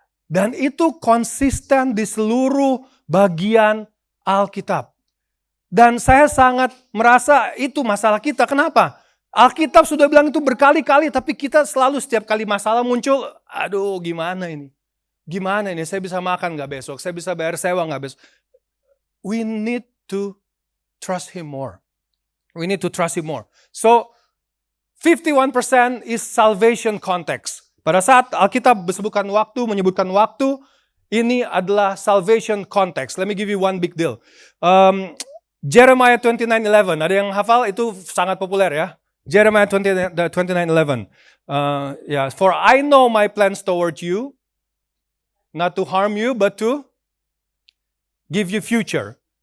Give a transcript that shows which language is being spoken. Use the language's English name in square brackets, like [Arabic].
[Indonesian] Dan itu konsisten di seluruh bagian Alkitab. Dan saya sangat merasa itu masalah kita. Kenapa? Alkitab sudah bilang itu berkali-kali, tapi kita selalu setiap kali masalah muncul, aduh gimana ini? Gimana ini? Saya bisa makan gak besok? Saya bisa bayar sewa gak besok? [English] We need to trust Him more. We need to trust Him more. So, 51% is salvation context. [Indonesian] Pada saat Alkitab menyebutkan waktu, ini adalah [English] salvation context. Let me give you one big deal. Jeremiah 29:11, [Indonesian] ada yang hafal? Itu sangat populer ya. Jeremiah 29:11. [English] For I know my plans toward you, not to harm you, but to give you future.